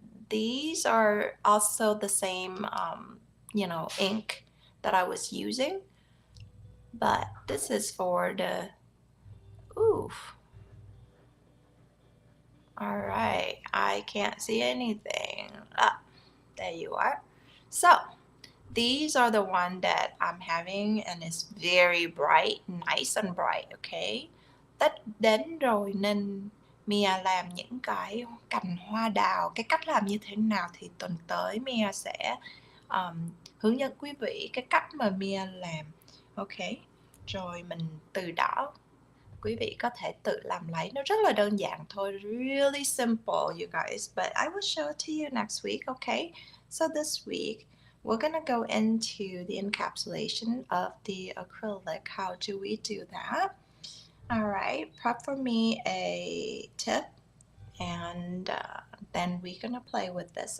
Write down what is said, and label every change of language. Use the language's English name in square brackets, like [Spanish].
[English] These are also the same you know, ink that I was using, but this is for the oof. All right, I can't see anything. There you are. So these are the one that I'm having, and it's very bright, nice and bright. [Vietnamese] Okay, Tết đến rồi nên Mia làm những cái cành hoa đào. Cái cách làm như thế nào thì tuần tới Mia sẽ hướng dẫn quý vị cái cách mà Mia làm. Ok, rồi mình từ đó quý vị có thể tự làm lấy. Nó rất là đơn giản thôi, [English] really simple you guys, but I will show it to you next week. Okay, so this week we're gonna go into the encapsulation of the acrylic. How do we do that? All right, prep for me a tip, and then we're gonna play with this.